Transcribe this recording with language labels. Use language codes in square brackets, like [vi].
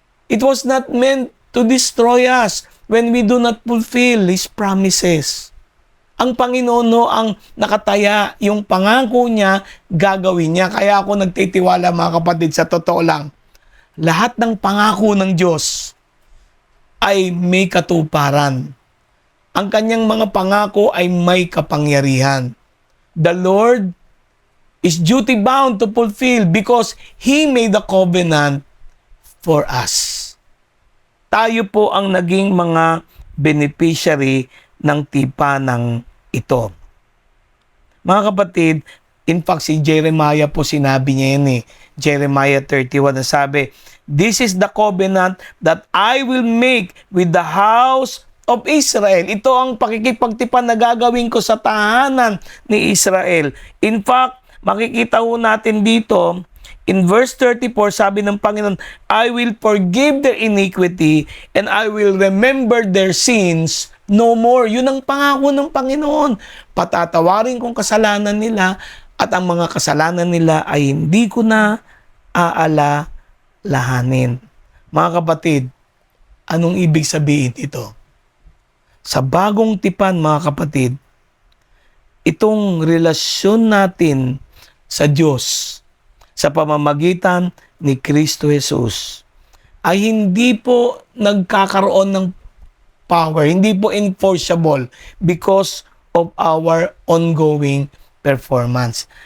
[en] It was not meant to destroy us when we do not fulfill His promises. [tl] Ang Panginoon ang nakataya, yung pangako niya, gagawin niya. Kaya ako nagtitiwala mga kapatid, sa totoo lang, lahat ng pangako ng Diyos ay may katuparan. Ang kanyang mga pangako ay may kapangyarihan. [en] The Lord is duty bound to fulfill because He made the covenant for us. [tl] Tayo po ang naging mga beneficiary ng tipanang ito. Mga kapatid, In fact, si Jeremiah po sinabi niya yan eh. [en] Jeremiah 31 [tl] na sabi, [en] "This is the covenant that I will make with the house of Israel." [tl] Ito ang pakikipagtipan na gagawin ko sa tahanan ni Israel. [en] In fact, [tl] makikita ho natin dito, [en] in verse 34, [tl] sabi ng Panginoon, [en] "I will forgive their iniquity and I will remember their sins no more." [tl] Yun ang pangako ng Panginoon. Patatawarin kong kasalanan nila at ang mga kasalanan nila ay hindi ko na aalalahanin. Mga kapatid, anong ibig sabihin ito? Sa bagong tipan, mga kapatid, itong relasyon natin sa Diyos sa pamamagitan ni Kristo Jesus ay hindi po nagkakaroon ng power, hindi po enforceable [en] because of our ongoing performance.